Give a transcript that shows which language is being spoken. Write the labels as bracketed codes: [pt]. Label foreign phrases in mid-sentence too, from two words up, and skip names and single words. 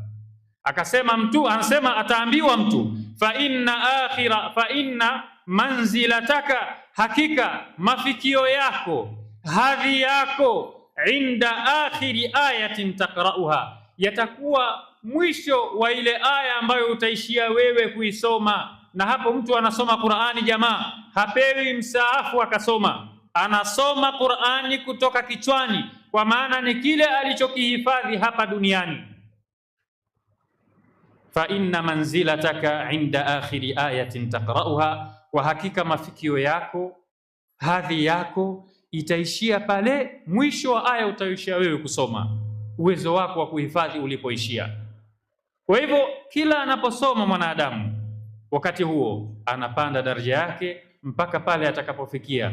[sw] Anasema ataambiwa mtu, [ar] فإن منزلتك, [sw] hakika mafikio yako, hadhi yako, [ar] عند آخر آية تقرؤها, [sw] yatakuwa mwisho wa ile aya ambayo utaishia wewe kuisoma. Na hapo mtu anasoma Qur'ani jamaa, hapewi msaafu akasoma, anasoma Qur'ani kutoka kichwani, kwa maana ni kile alichokihifadhi hapa duniani. [ar] فإن منزلتك عند آخر آية تقرؤها, [sw] kwa hakika mafikio yako, hadhi yako itaishia pale mwisho wa aya utaishia wewe kusoma, uwezo wako wa kuhifadhi ulipoishia. Kwa hivyo kila anaposoma mwanadamu, wakati huo anapanda daraja yake mpaka pale atakapofikia.